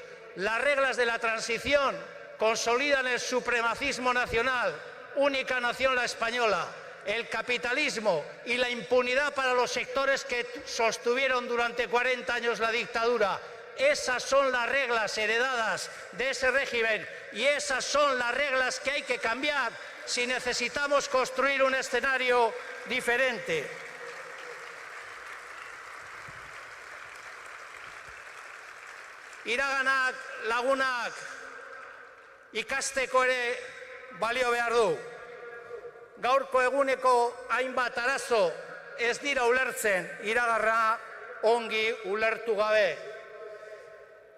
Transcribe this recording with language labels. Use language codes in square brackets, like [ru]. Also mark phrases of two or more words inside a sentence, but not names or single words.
[es] Las reglas de la transición consolidan el supremacismo nacional, única nación la española, el capitalismo y la impunidad para los sectores que sostuvieron durante 40 años la dictadura. Esas son las reglas heredadas de ese régimen y esas son las reglas que hay que cambiar si necesitamos construir un escenario diferente. [eu] Iraganak, lagunak, ikasteko ere balio behar du. Gaurko eguneko hainbat arazo ez dira ulertzen iragarra ongi ulertu gabe.